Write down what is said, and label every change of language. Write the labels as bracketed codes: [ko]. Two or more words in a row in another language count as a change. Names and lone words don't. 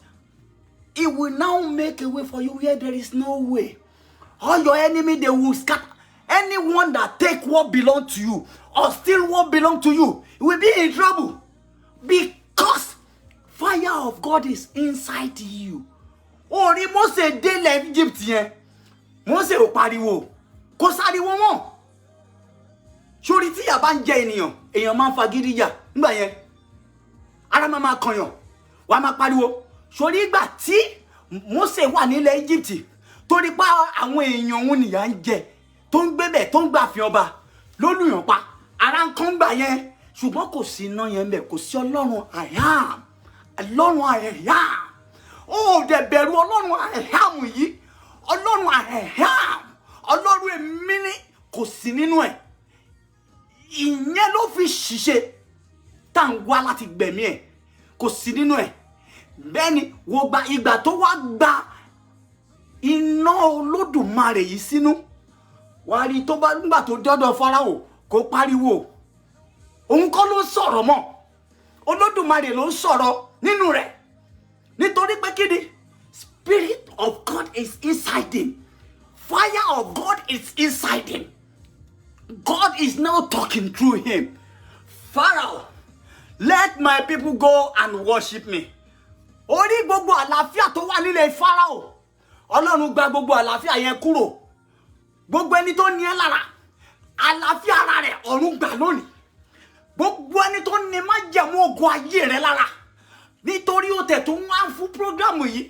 [en] It will now make a way for you where there is no way. All your enemy, they will scatter. Anyone that take what belongs to you or steal what belongs to you will be in trouble. Because fire of God is inside you. [yo] Orí Mósè délẹ̀ Egypt yẹn. Mósè ò pariwo. Kò sáriwo mọ́. Sórí tí ìyà bá ń jẹ èèyàn máa ń fagídí jà. Nígbà yẹn, ara máa kànyàn. Wàá máa pariwo. Sórí ìgbà tí Mósè wà nílẹ̀ Egypt, torí pa àwọn èèyàn òun nìyà ń jẹ, tó ń gbébẹ̀, tó ń gbà fi ọba, lólùyàn pa. Ara ń kán gbà yẹn. Ṣùgbọ́n kò sí iná yẹn bẹ̀, kò sí Ọlọ́run [en] I am. [yo] Ọlọ́run [en] I am. [yo] Ó dẹ̀ bẹ̀rù Ọlọ́run [en] I am [yo] yìí. Ọlọ́run [en] I am. [yo] Ọlọ́run èmi ni kò sí nínú ẹ̀. Ìyẹn ló fi ṣiṣẹ́ tá ń wá láti gbẹ̀mí ẹ̀. Kò sí nínú ẹ̀. Bẹ́ẹ̀ni, wo gba ìgbà tó wá gba iná Olódùmarè yìí sínú. Wàá rí tó bá nígbà tó dọ́dọ̀ Fáráò kó pariwo. Òun kọ́ ló sọ̀rọ̀ mọ́. Olódùmarè ló sọ̀rọ̀ nínú rẹ̀. Nítorí pé kíni? [en] Spirit of God is inside him. Fire of God is inside him. God is now talking through him. Pharaoh, let my people go and worship me. [yo] Orí gbogbo àlàáfíà tó wà nílẹ̀ Pharaoh. Ọlọ́run gba gbogbo àlàáfíà yẹn kúrò. Gbogbo ẹni tó ní ẹ́ lára, àlàáfíà ara rẹ̀ ọ̀run gbà lónìí. Gbogbo ẹni tó ní májẹ̀mú ogun ayé rẹ̀ lára. Nítorí ó tẹ̀ tó ń wá fún prógrámù yìí.